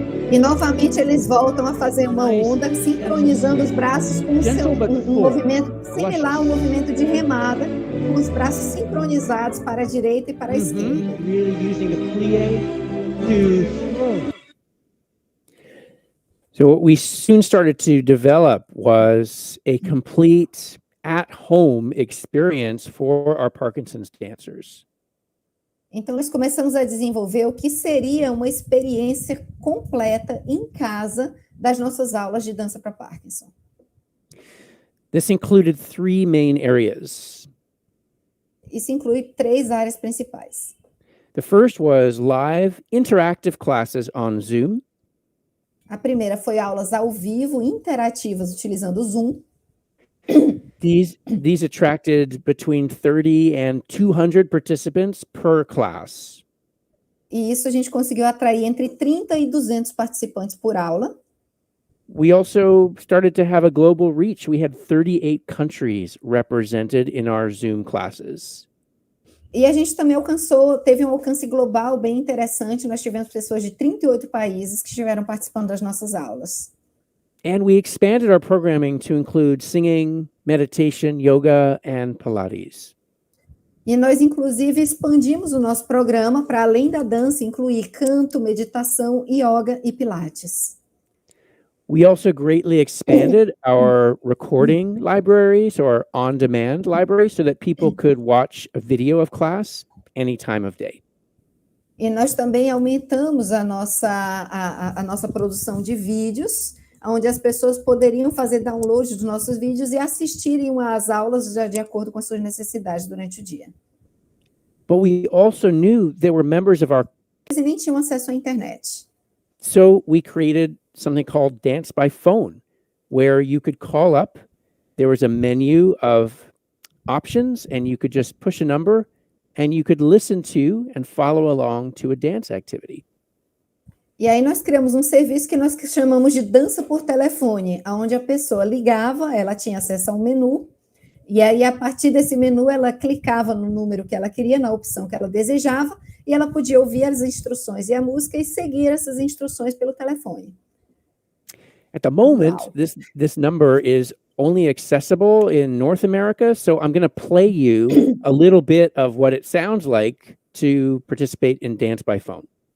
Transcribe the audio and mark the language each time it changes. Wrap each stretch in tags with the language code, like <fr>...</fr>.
<pt>E novamente eles voltam a fazer uma onda, sincronizando os braços com um movimento similar ao movimento de remada, com os braços sincronizados para a direita e para a esquerda.</pt> <en>So what we soon started to develop was a complete at-home experience for our Parkinson's dancers.</en> <pt>Então, nós começamos a desenvolver o que seria uma experiência completa em casa das nossas aulas de dança para Parkinson.</pt> <en>This included 3 main areas.</en> <pt>Isso inclui 3 áreas principais.</pt> <en>The first was live interactive classes on Zoom.</en> <pt>A primeira foi aulas ao vivo, interativas, utilizando o Zoom.</pt> <en>These attracted between 30 and 200 participants per class.</en> <pt>E isso a gente conseguiu atrair entre 30 e 200 participantes por aula.</pt> <en>We also started to have a global reach. We had 38 countries represented in our Zoom classes.</en> <pt>E a gente também teve um alcance global bem interessante. Nós tivemos pessoas de 38 países que estiveram participando das nossas aulas.</pt> <en>And we expanded our programming to include singing, meditation, yoga, and Pilates.</en> <pt>E nós, inclusive, expandimos o nosso programa para, além da dança, incluir canto, meditação, yoga e pilates.</pt> <en>We also greatly expanded our recording libraries or on-demand libraries so that people could watch a video of class any time of day.</en> <pt>E nós também aumentamos a nossa produção de vídeos, onde as pessoas poderiam fazer download dos nossos vídeos e assistirem às aulas de acordo com as suas necessidades durante o dia.</pt> <en>But we also knew there were members of our...</en> <pt>Eles nem tinham acesso à internet.</pt> <en>So we created something called Dance by Phone, where you could call up. There was a menu of options, and you could just push a number, and you could listen to and follow along to a dance activity.</en> <pt>E aí nós criamos um serviço que nós chamamos de dança por telefone, onde a pessoa ligava, ela tinha acesso a um menu, e aí a partir desse menu ela clicava no número que ela queria, na opção que ela desejava, e ela podia ouvir as instruções e a música e seguir essas instruções pelo telefone.</pt> <en>At the moment, this number is only accessible in North America, so I'm going to play you a little bit of what it sounds like to participate in Dance by Phone.</en>